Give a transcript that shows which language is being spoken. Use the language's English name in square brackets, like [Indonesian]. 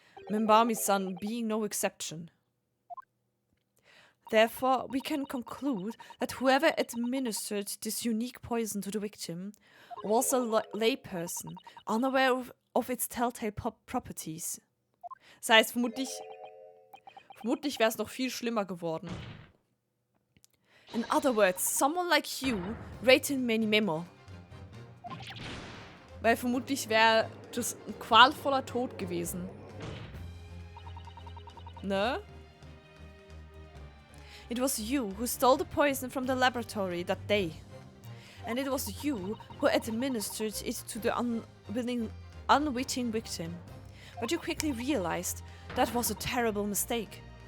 [English] Membami-san being no exception. Therefore, we can conclude that whoever administered this unique poison to the victim was a layperson, unaware of its telltale properties. [German] Das heißt, vermutlich wäre es noch viel schlimmer geworden. [English] In other words, someone like you rated many memo. [German] Weil vermutlich wäre das ein qualvoller Tod gewesen. Ne? [English] It was you who stole the poison from the laboratory that day. And it was you who administered it to the unwitting victim. But you quickly realized that was a terrible mistake.